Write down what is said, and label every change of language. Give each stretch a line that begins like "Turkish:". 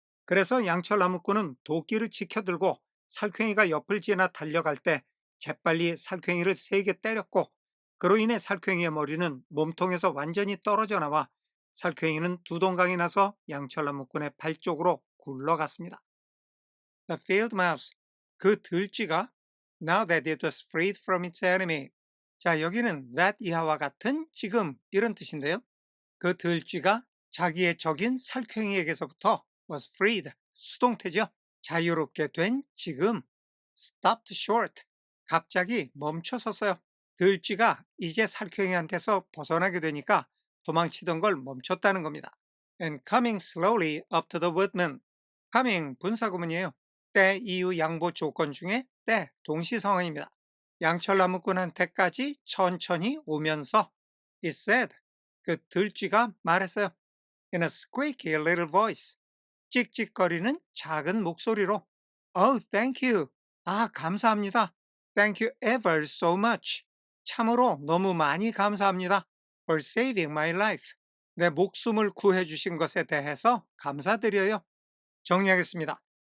Korean: 그래서 양철 나무꾼은 도끼를 치켜들고 살쾡이가 옆을 지나 달려갈 때 재빨리 살쾡이를 세게 때렸고 그로 인해 살쾡이의 머리는 몸통에서 완전히 떨어져 나와 살쾡이는 두 동강이 나서 양철 나무꾼의 발 쪽으로 굴러갔습니다.
English: The field mouse,
Korean: 그 들쥐가
English: now that it was freed from its enemy.
Korean: 자, 여기는 that 이하와 같은 지금 이런 뜻인데요. 그 들쥐가 자기의 적인 살쾡이에게서부터 was freed, 수동태죠. 자유롭게 된 지금
English: stopped short,
Korean: 갑자기 멈춰섰어요. 들쥐가 이제 살쾡이한테서 벗어나게 되니까 도망치던 걸 멈췄다는 겁니다.
English: And coming slowly up to the woodman.
Korean: coming 분사구문이에요. 때 이유 양보 조건 중에 때 동시 상황입니다. 양철 나무꾼한테까지 천천히 오면서
English: it said,
Korean: 그 들쥐가 말했어요.
English: In a squeaky little voice.
Korean: 찍찍거리는 작은 목소리로
English: Oh, thank you.
Korean: 아, 감사합니다.
English: Thank you ever so much.
Korean: 참으로 너무 많이 감사합니다.
English: For saving my life.
Korean: 내 목숨을 구해주신 것에 대해서 감사드려요. 정리하겠습니다.